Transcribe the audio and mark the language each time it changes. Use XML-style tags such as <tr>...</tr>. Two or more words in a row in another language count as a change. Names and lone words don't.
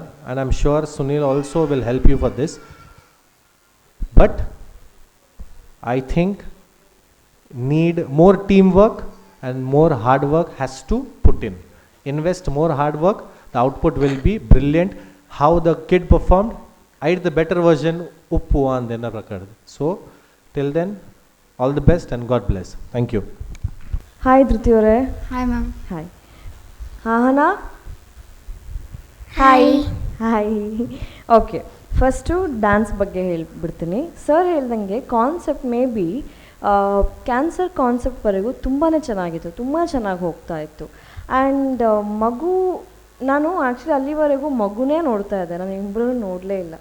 <en>And I'm sure Sunil also will help you for this. But I think need more teamwork and more hard work has to put in. Invest more hard work, the output will be brilliant. How the kid performed, I did the better version, uppu andena prakad. So till then, all the best and God bless. Thank you. Hi Dhriti ಅವರೇ. Hi ma'am. Hi. Ahana. Hi. Hi.</en> <kn>Okay. ಫಸ್ಟು ಡ್ಯಾನ್ಸ್ ಬಗ್ಗೆ ಹೇಳ್ಬಿಡ್ತೀನಿ. ಸರ್ ಹೇಳ್ದಂಗೆ</kn> <en>concept maybe cancer</en> <kn>ಕಾನ್ಸೆಪ್ಟ್ವರೆಗೂ ತುಂಬಾ ಚೆನ್ನಾಗಿತ್ತು, ತುಂಬ ಚೆನ್ನಾಗಿ ಹೋಗ್ತಾ ಇತ್ತು. ಆ್ಯಂಡ್ ಮಗು, ನಾನು ಆ್ಯಕ್ಚುಲಿ ಅಲ್ಲಿವರೆಗೂ ಮಗುನೇ ನೋಡ್ತಾ ಇದ್ದೆ, ನಾನು ಇಬ್ಬರೂ ನೋಡಲೇ ಇಲ್ಲ.</kn>